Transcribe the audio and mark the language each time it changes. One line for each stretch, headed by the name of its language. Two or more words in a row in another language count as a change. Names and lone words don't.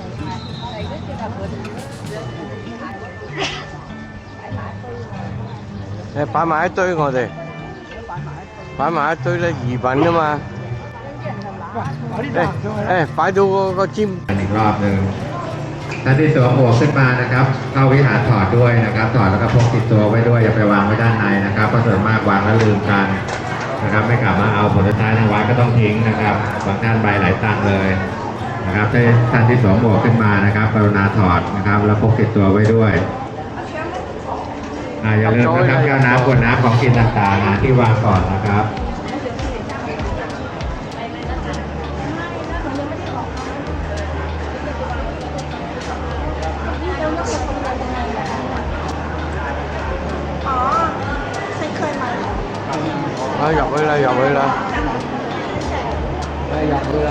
Cantonese: 誒，擺埋一堆我哋，擺埋一堆咧，移品啊嘛。擺到個尖。
Thai: อีกรอบหนึ่งท่านที่สวมหมวกขึ้นมานะครับเข้าวิหารถอดด้วยนะครับถอดแล้วก็พกติดตัวไว้ด้วยอย่าไปวางไว้ด้านในนะครับเพราะส่วนมากวางแล้วลืมกันนะครับไม่กลับมาเอาผลสุดท้ายทางวัดก็ต้องทิ้งนะครับบางท่านใบหลายตังค์เลยนะครับให้ท่านที่สวมหมวกขึ้นมานะครับกรุณาถอดนะครับแล้วพกติดตัวไว้ด้วยอย่าลืมนะครับแก้วน้ำขวดน้ำของกินต่างๆหาที่วางก่อนนะครับ
Cantonese: 入去啦，入去啦，入去啦。